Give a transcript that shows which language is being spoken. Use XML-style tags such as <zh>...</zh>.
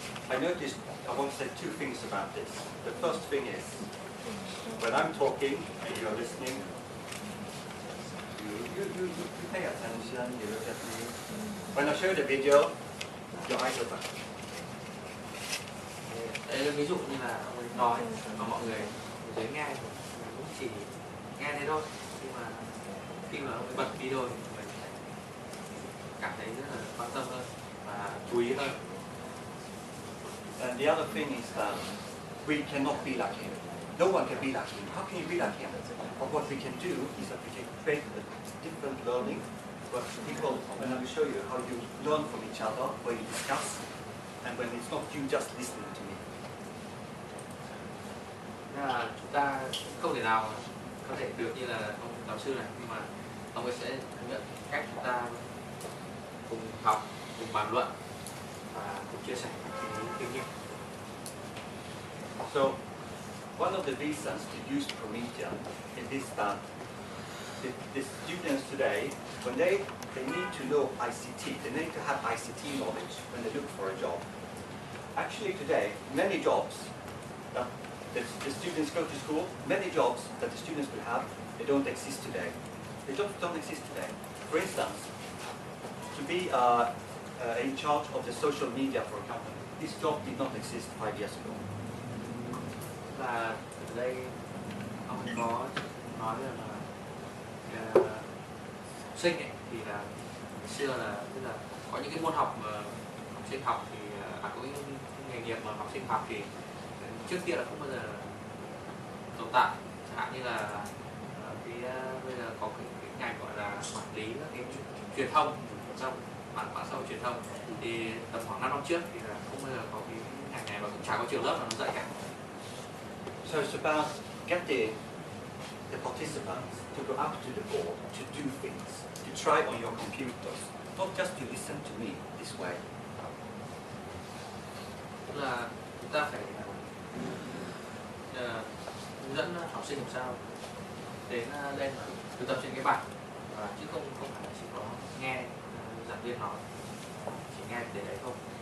<en>I noticed, I want to say 2 things about this. The first thing is, when I'm talking and you're listening, you pay attention, you look at me. When I show the video, your eyes open.</en> <vi>Đấy là ví dụ như là ông ấy nói mà mọi người ở dưới nghe thì cũng chỉ nghe thế thôi, nhưng mà khi mà ông ấy bật video thì mọi người sẽ cảm thấy rất là quan tâm hơn và chú ý hơn.</vi> <en>And the other thing is that we cannot be like him. No one can be like him. How can you be like him? But what we can do is that we can create a different learning where people, and I will show you how you learn from each other, where you discuss, and when it's not you just listening to me.</en> <vi>Nên là chúng ta không thể nào có thể được như là ông giáo sư này, nhưng mà ông ấy sẽ hướng dẫn cách chúng ta cùng học, cùng bàn luận và cùng chia sẻ cái kinh nghiệm.</vi> <en>So, one of the reasons to use Promethean is that the students today, when they need to know ICT, they need to have ICT knowledge when they look for a job. Actually today, many jobs that the students go to school, many jobs that the students will have, they don't exist today. They don't exist today. For instance, to be in charge of the social media for a company. This job did not exist 5 years ago.</en> <vi>Là ở đây ông có nói là học sinh ấy, thì là ngày xưa là tức là có những cái môn học mà học sinh học thì có cái nghề nghiệp mà học sinh học thì trước kia là không bao giờ tồn tại, chẳng hạn như là bây giờ có cái ngành gọi là quản lý các cái truyền thông trong mạng xã hội truyền thông, thì tầm khoảng 5 năm trước thì là không bao giờ có cái ngành này và cũng chả có trường lớp nào nó dạy cả.</vi> <en>So it's about getting the participants to go up to the board to do things, to try on your computers, not just to listen to me this way.</en> <vi>Tức là chúng ta phải hướng dẫn học sinh làm sao đến lên và thực tập trên cái bài, chứ không phải là chỉ có nghe giảng viên nói, chỉ nghe để đấy không.</vi>